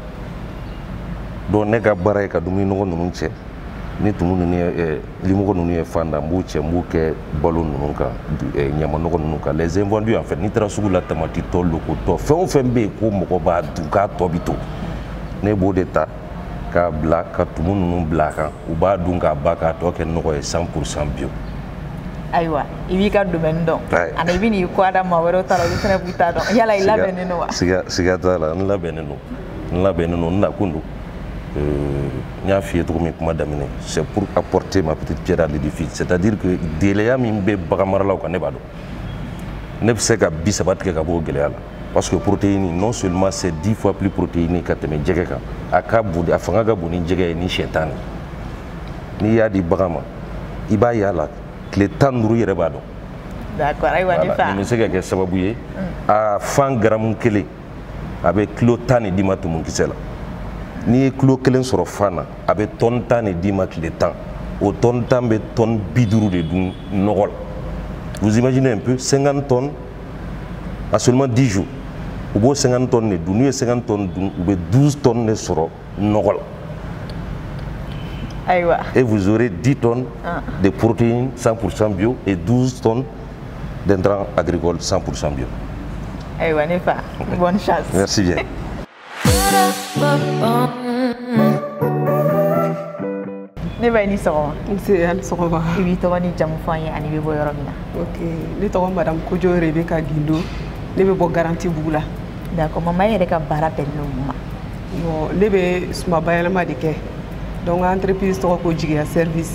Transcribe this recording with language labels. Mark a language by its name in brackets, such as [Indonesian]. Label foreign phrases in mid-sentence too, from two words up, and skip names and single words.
[Bambara] donc ne ka baara ye ka dumuni nɔgɔ ninnu cɛ ni tumu ninnu ye limɔgɔ ninnu ye fan da n b'u cɛ n b'u kɛ balo ninnu kan ɲama nɔgɔ ninnu kan [French] les invendus en fait [Bambara] n'i taara sugu la tamati tɔ loko tɔ fɛn o fɛn bɛ yen ko mɔgɔ b'a dun k'a tɔ bɛ to ne b'o de ta k'a bila ka tumu ninnu bila a kan u b'a dun k'a ba k'a tɔ kɛ nɔgɔ ye 100% bio. Ayiwa i b'i ka domaine dɔn ani i bɛ n'i kɔ da maa wɛrɛw ta la olu fana b'u ta dɔn yala i labɛnnen don wa? siga t'a la n labɛnnen don n nakun don n y'a f'i ye cogo min kuma daminɛ [French] c'est pour apporter ma petite pierre à l'édifice c'est-à-dire que [Bambara] gɛlɛya min bɛ bagan maralaw kan ne b'a dɔn ne bɛ se ka 30 tigɛ ka bɔ o gɛlɛya la [French] parce que protéine non seulement c'est 10 fois plus protéiné [Bambara] ka tɛmɛ jɛgɛ kan a fanga ka bon ni jɛgɛ ye ni sɛ tan n'i y'a di bagan ma i b'a y'a la tile 15 yɛrɛ b'a dɔn. D'accord, ayiwa ne fa. Nin bɛ se ka kɛ sababu ye a fan garamu kelen a bɛ kilo 10 de d'i ma tumukisɛ la. N'i ye kilo 1 sɔrɔ fan na a bɛ tonne 10 de d'i ma tile 10. O tonne 10 bɛ tonne 50 de dun nɔgɔ la. [French] Vous imaginez un peu 50 tonnes à seulement 10 jours. [Bambara] U b'o 50 tonnes de dun, n'u ye 50 tonnes dun u bɛ 12 tonnes de sɔrɔ nɔgɔ la. Ayiwa. [French] Et vous aurez 10 tonnes de protéines 100% bio et 12 tonnes d'intrants agricoles 100% bio. [Bambara] Ayiwa ne fa. [French] Bonne chance. Merci bien. [Bambara] Ne b'a ni sɔgɔma. Nse ani sɔgɔma. I b'i tɔgɔ ni jamu fɔ an ye ani bɛ bɔ yɔrɔ min na. Ok, ne tɔgɔ Madame Kojo Rebeka Gindo. Ne bɛ bɔ Garanti Bugu la. D'accord, maman yɛrɛ ka baara bɛnnen don ma. Bon, ne bɛ suma bayɛlɛma de kɛ. Donc entreprise tɔgɔ ko Jigiya Service.